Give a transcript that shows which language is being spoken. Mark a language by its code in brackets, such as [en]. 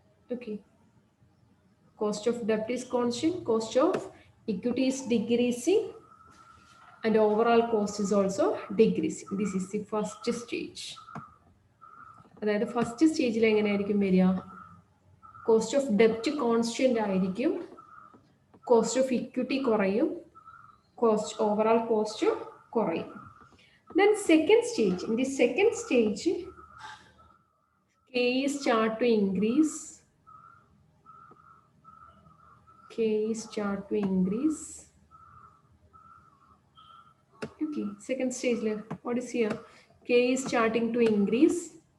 [en] Okay, cost of debt is constant, cost of equity is decreasing, and overall cost is also decreasing. This is the first stage. [ml] അതായത് first സ്റ്റേജിൽ എങ്ങനെയായിരിക്കും വരിക? Cost of ഡെപ്റ്റ് constant ആയിരിക്കും, cost of equity കുറയും, cost overall cost കുറയും. [en] Then second stage, in the second stage, K start to increase. K start to increase. Okay, second stage, what is here? K is starting to increase.